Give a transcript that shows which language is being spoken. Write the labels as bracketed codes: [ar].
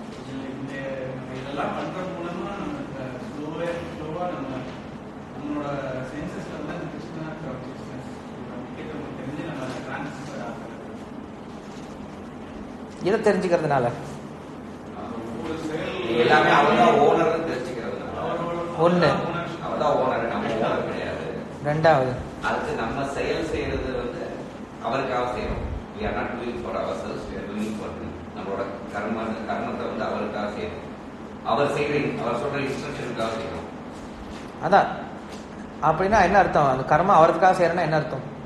[ta] இந்த நம்ம இதெல்லாம் பண்றது மூலமா நம்ம ஸ்லோவா நம்மளோட சென்சஸ்ல வந்து அந்த கிருஷ்ணா கான்சியஸ்னஸ் நமக்கு தெரிஞ்சு நம்ம டிரான்ஸ்ஃபர் ஆகுது. இதை தெரிஞ்சுக்கிறதுனால ஒவ்வொரு செயல் எல்லாமே அவர்தான் ஓனர்னு தெரிஞ்சுக்கிறதுனால ஒண்ணு. அவர்தான் ஓனர், நம்ம ஓனர் கிடையாது. ரெண்டாவது அதுக்கு நம்ம செயல் செய்யறது வந்து அவருக்காக செய்யறோம். [en] we are not doing for ourselves, we are doing for him. [ta] நம்மளோட கர்மத்தை வந்து அவருக்காக செய்யறோம். அவர் சொல்ற இன்ஸ்ட்ரக்ஷனுக்காக செய்யறோம். அதான். அப்படின்னா என்ன அர்த்தம்? அந்த கர்மா அவருக்காக செய்யறேன்னா என்ன அர்த்தம்?